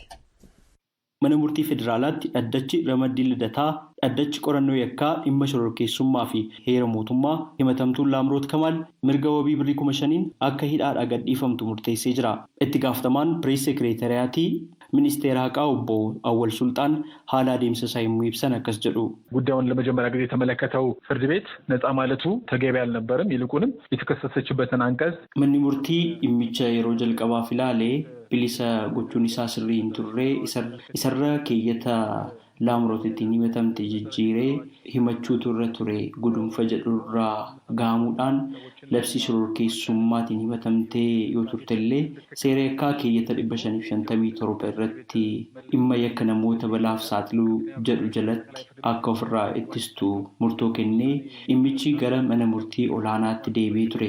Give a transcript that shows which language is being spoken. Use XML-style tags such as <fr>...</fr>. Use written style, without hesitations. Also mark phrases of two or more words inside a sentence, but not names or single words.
<om>Mana murtii federaalaatti dhaddachi ramaddii lidataa dhaddachi qorannoo yakkaa dhimma shororkeessummaa fi heera mootummaa himatamtuun Laamroot Kamaal mirga wabii birrii 5,000 akka hidhaadhaa gadhiifamtu murteessee jira. Itti gaafatamaan pirees sekireetariyaatii ministeera haqaa obbo Awwal Sultaan haala adeemsa isaa yommuu ibsan akkas jedhu.</om> <am>ጉዳዩን ለመጀመሪያ ጊዜ የተመለከተው ፍርድ ቤት ነፃ ማለቱ ተገቢ አልነበረም። ይልቁንም የተከሰሰችበትን አንቀጽ</am> <om>manni murtii dhimmicha yeroo jalqabaaf ilaalee bilisa gochuun isaa sirrii hin turre isarra keeyyata Laamrootittiin himatamte jijjiiree himachuu irra ture gudunfa jedhurraa gaamuudhaan labsii shororkeessummaatiin himatamtee yoo turtellee seera yakkaa keeyyata 557 irratti dhimma yakka namoota balaaf saaxiluu jedhu jalatti akka ofirraa ittistu murtoo kennee dhimmichi gara mana murtii olaanaatti deebi'ee ture.</om>